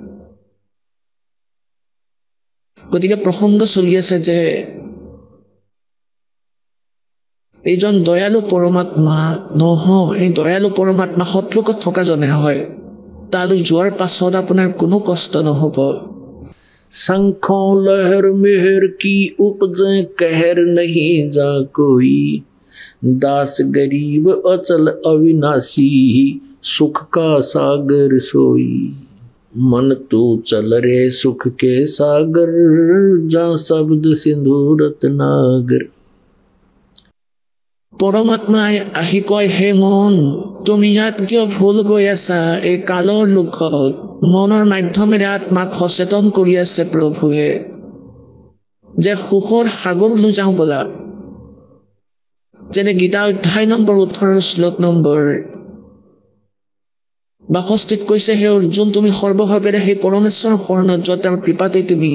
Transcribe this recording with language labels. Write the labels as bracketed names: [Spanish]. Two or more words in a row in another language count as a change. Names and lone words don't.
[Assamese] গতিকে প্ৰসংগ চলি আছে যে এইজন দয়ালু পৰমাত্মা নহয় এই দয়ালু পৰমাত্মা সৎলোকত থকা জনে হয় তালৈ যোৱাৰ পাছত আপোনাৰ কোনো কষ্ট নহ'ব [Hindi] शंखों लहर मेहर की उपजे कहर नहीं जा कोई दास गरीब अचल अविनाशी सुख का सागर सोई मन तो चल रे सुख के सागर जा शब्द सिंधु रत्नागर [Assamese] পৰমাত্মাই আহি কয় হে মন তুমি ইয়াত কিয় ভুল গৈ আছা এই কালৰ লোকত মনৰ মাধ্যমেৰে আত্মাক সচেতন কৰি আছে প্ৰভুৱে যে সুখৰ সাগৰলৈ যাওঁ বলা যেনে গীতা অধ্যায় নম্বৰ 18 শ্লোক নম্বৰ 62 কৈছে হে অৰ্জুন তুমি সৰ্বভাৱেৰে সেই পৰমেশ্বৰৰ শৰণত যোৱা তেওঁৰ কৃপাতে তুমি